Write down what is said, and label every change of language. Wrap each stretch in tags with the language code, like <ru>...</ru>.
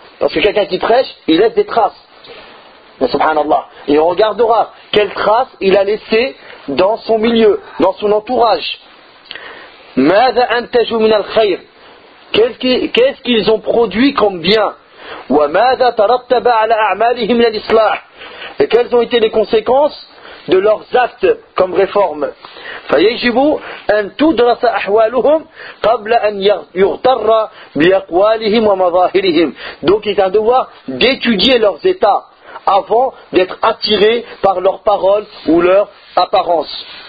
<fr>Parce que quelqu'un qui prêche, il laisse des traces. Mais subhanallah. Et on regardera quelle trace il a laissé dans son milieu, dans son entourage.</fr> <ar>ماذا أنتجوا من الخير.</ar> <fr>Qu'est-ce qu'ils ont produit comme bien.</fr> <ar>وماذا ترتب على أعمالهم من الإصلاح.</ar> <fr>Et quelles ont été les conséquences de leurs actes comme réforme.</fr> <ar>فيجب أن تدرس أحوالهم قبل أن يغتر بأقوالهم ومظاهرهم.</ar> <fr>Donc il est un devoir d'étudier leurs états avant d'être attiré par leurs paroles ou leur apparence.</fr>